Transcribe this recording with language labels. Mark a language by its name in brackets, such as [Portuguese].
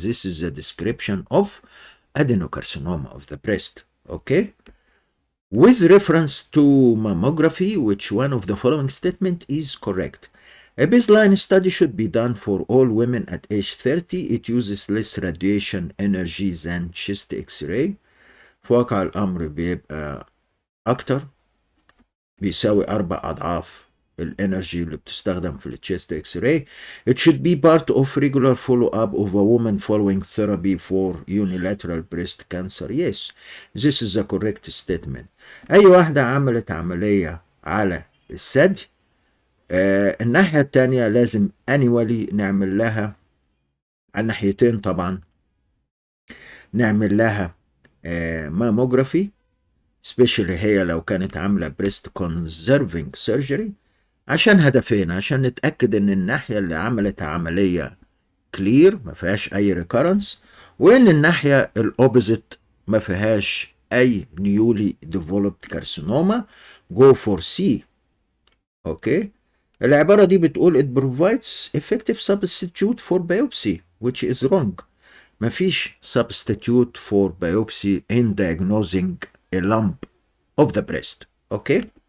[English] This is a description of adenocarcinoma of the breast. Okay? With reference to mammography, which one of the following statement is correct? A baseline study should be done for all women at age 30. It uses less radiation energy than chest X-ray. [Arabic] في واقع الأمر بيبقى أكتر، بيساوي 4 أضعاف الانرجي اللي بتستخدم في التشيست اكس راي. [English] It should be part of regular follow-up of a woman following therapy for unilateral breast cancer. Yes, this is a correct statement. [Arabic] أي واحدة عملت عملية على الثدي، الناحية التانية لازم annually نعمل لها، على الناحيتين طبعا، نعمل لها ماموجرافي، especially هي لو كانت عاملة breast conserving surgery، عشان هدفين: عشان نتأكد ان الناحية اللي عملت عملية كلير ما فيهاش اي ريكارنس، وان الناحية الاوبزيت ما فيهاش اي نيولي ديفلوبد كارسينوما. [English] Go for C. Okay, [Arabic] العبارة دي بتقول [English] it provides effective substitute for biopsy which is wrong. مفيش substitute for biopsy in diagnosing a lump of the breast. Okay.